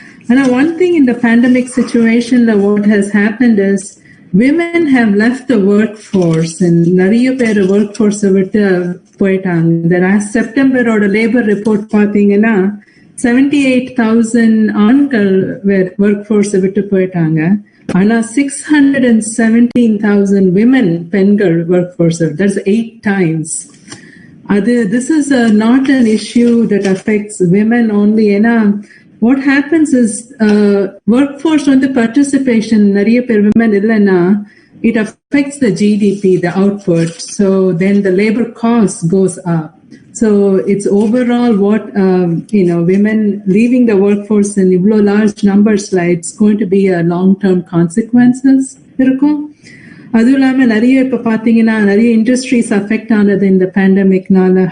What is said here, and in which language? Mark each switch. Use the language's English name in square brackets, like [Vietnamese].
[English] And one thing in the pandemic situation, what has happened is women have left the workforce, and [Tamil] நிறைய பேர் workforce விட்டு போயிட்டாங்க. [English] The last September [Tamil] ஓட labor report பாத்தீங்கன்னா 78,000 ஆண்கள் workforce விட்டு போயிட்டாங்க. ஆனா 617,000 women, பெண்கள் workforce. [English] That's 8 times. This is not an issue that affects women only. What happens is workforce participation, [Tamil] நிறைய பேர் women இல்லைன்னா [English] it affects the GDP, the output. So then the labor cost goes up. So it's overall what women leaving the workforce in large numbers, it's going to be a long-term consequences. [Tamil] இருக்கும். அதுவும் இல்லாம நிறைய இப்ப பாத்தீங்கன்னா நிறைய industries affect ஆனது இந்த பேண்டமிக்னால.